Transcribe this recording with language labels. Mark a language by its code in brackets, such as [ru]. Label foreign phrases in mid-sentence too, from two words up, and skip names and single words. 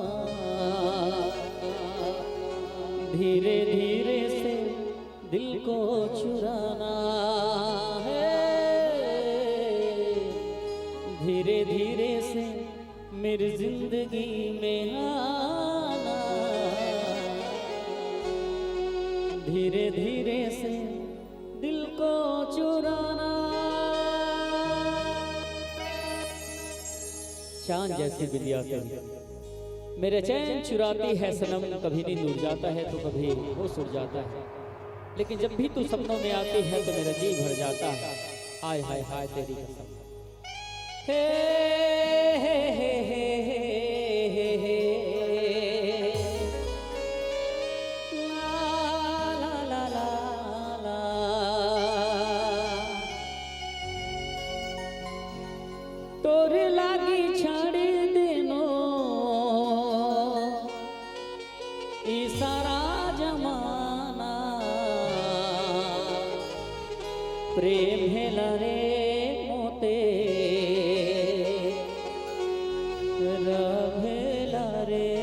[hi] धीरे धीरे से दिल को चुराना है, धीरे धीरे से मेरी जिंदगी में आना, धीरे धीरे से दिल को चुराना। चांद जैसी बिंदिया तेरी मेरे चैन चुराती है सनम, कभी नींद उड़ जाता है तो कभी होश उड़ जाता है, लेकिन जब भी तू सपनों में आती है तो मेरा जी भर जाता है। हाय हाय हाय तेरी कसम। हे हे हे हे हे हे ला ला ला ला, [sck] तोर लागी छाड़ देनो ई सारा जमाना, प्रेम हेला रे मोते रहेला रे।